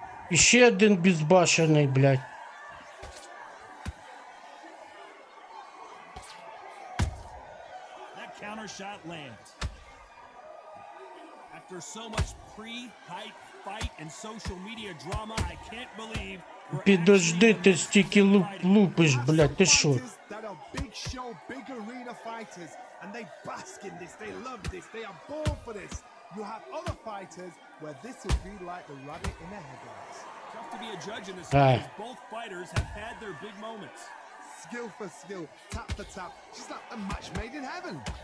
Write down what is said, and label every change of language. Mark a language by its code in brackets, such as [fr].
[uk] Ще один безбашений, блядь. [en] That counter shot lands. After so much pre-hype fight and social media drama, I can't believe. [uk] Підожди, ти стільки лупиш, блядь, ти що? [en] That are big show, big arena fighters, and they bask in this, they love this, they are born for this. You have other fighters where this would be like the rabbit in the headlights. Tough to be a judge in this fight, as both fighters have had their big moments. Skill for skill, tap for tap, just like a match made in heaven.